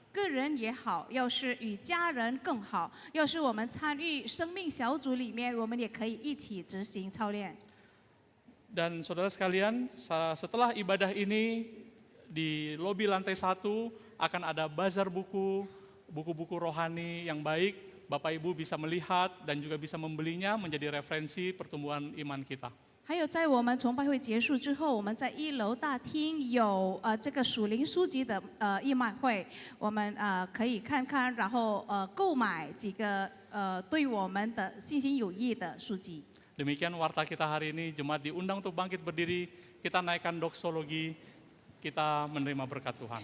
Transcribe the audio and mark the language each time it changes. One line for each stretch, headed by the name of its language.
Chinese: 个人也好，要是与家人更好，要是我们参与生命小组里面，我们也可以一起执行操练。
Indonesian: Dan saudara sekalian, setelah ibadah ini di lobi lantai 1 akan ada bazar buku-buku rohani yang baik. Bapak Ibu bisa melihat dan juga bisa membelinya menjadi referensi pertumbuhan iman kita.
Chinese: 还有，在我们崇拜会结束之后，我们在1楼大厅有这个属灵书籍的义卖会，我们可以看看，然后购买几个对我们的信心有益的书籍。
Indonesian: Demikian warta kita hari ini, jemaat diundang untuk bangkit berdiri, kita naikkan doksologi, kita menerima berkat Tuhan.